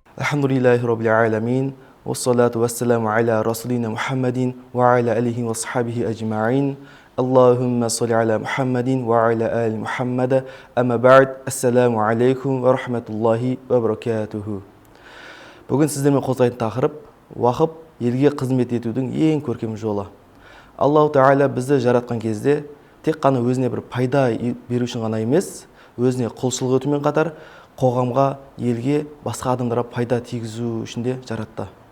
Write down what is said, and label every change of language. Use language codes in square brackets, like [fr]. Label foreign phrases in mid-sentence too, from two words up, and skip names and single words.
[ar] الحمد لله رب العالمين. والصلاة والسلام على رسولنا محمد وعلى آله وصحبه أجمعين. اللهم صل على محمد وعلى آل محمد. أما بعد. السلام عليكم ورحمة الله وبركاته. [kk] Бүгін сіздермен қозғайтын тақырып уақып елге қызмет етудің ең көркем жолы. Аллаху Тағала бізді жаратқан кезде тек қана өзіне бір пайда беру үшін ғана емес, өзіне құлшылық етумен қатар қоғамға, елге, басқа адамдарға пайда тигізу үшін де жаратты.